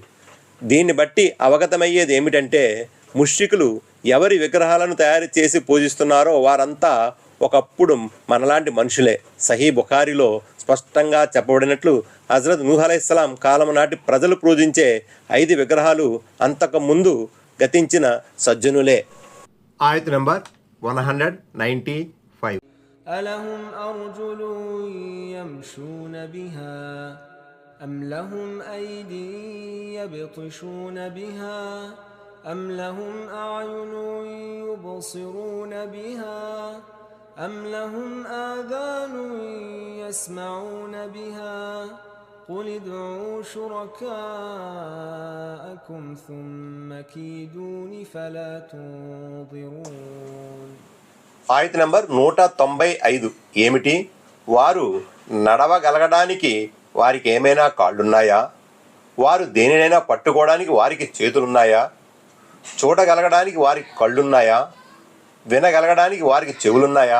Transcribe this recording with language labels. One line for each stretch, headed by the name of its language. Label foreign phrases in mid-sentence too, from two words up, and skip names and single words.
Telugu: దీన్ని బట్టి అవగతమయ్యేది ఏమిటంటే ముష్రికులు ఎవరి విగ్రహాలను తయారు చేసి పూజిస్తున్నారో వారంతా ఒకప్పుడు మనలాంటి మనుషులే. సహీ బుఖారిలో స్పష్టంగా చెప్పబడినట్లు హజరత్ నూహ్ అలైహిస్సలాం కాలం నాటి ప్రజలు పూజించే 5 విగ్రహాలు అంతకు ముందు గతించిన సజ్జనులే. ఆయత్ నంబర్ 195.
Arabic: ألهم أرجل يمشون بها أم لهم أيدي يبطشون بها أم لهم أعين يبصرون بها أم لهم آذان يسمعون بها قل ادعوا شركاءكم ثم كيدون فلا تنظرون.
Telugu: ఆయత్ నంబర్ 195. ఏమిటి? వారు నడవగలగడానికి వారికి ఏమైనా కాళ్ళున్నాయా? వారు దేనినైనా పట్టుకోవడానికి వారికి చేతులున్నాయా? చూడగలగడానికి వారికి కళ్ళున్నాయా? వినగలగడానికి వారికి చెవులున్నాయా?